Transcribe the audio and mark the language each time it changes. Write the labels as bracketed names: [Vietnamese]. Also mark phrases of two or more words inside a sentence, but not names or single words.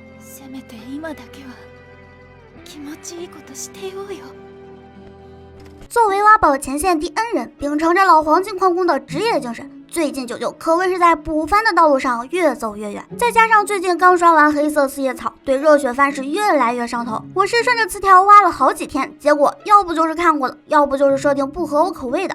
[Japanese] せめて今だけは気持ちいいことしてようよ。 [Chinese] 作为挖宝前线第 N 人，秉承着老黄金矿工的职业精神，最近九九可谓是在补番的道路上越走越远。再加上最近刚刷完黑色四叶草，对热血番是越来越上头。我是顺着词条挖了好几天，结果要不就是看过的，要不就是设定不合我口味的。